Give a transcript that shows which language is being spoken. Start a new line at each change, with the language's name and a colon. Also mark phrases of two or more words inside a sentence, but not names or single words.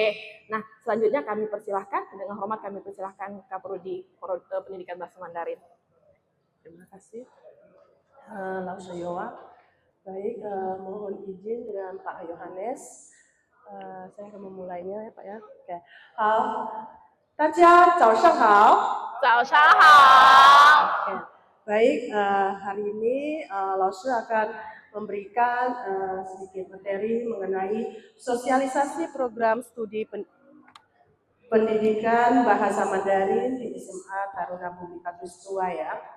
Indonesian: Nah, selanjutnya kami persilahkan, dengan hormat kami persilahkan Kaprodi Pendidikan Bahasa Mandarin. Terima kasih, Lau Sayowa. Baik, mohon izin dengan Pak Yohanes. Saya akan memulainya ya Pak ya. Oke.
Chinese: 好，大家早上好。早上好。
Indonesian: Oke. Baik, hari ini Lausu akan memberikan sedikit materi mengenai sosialisasi program studi pendidikan bahasa Mandarin di SMA Taruna Bumi Katulistiwa ya.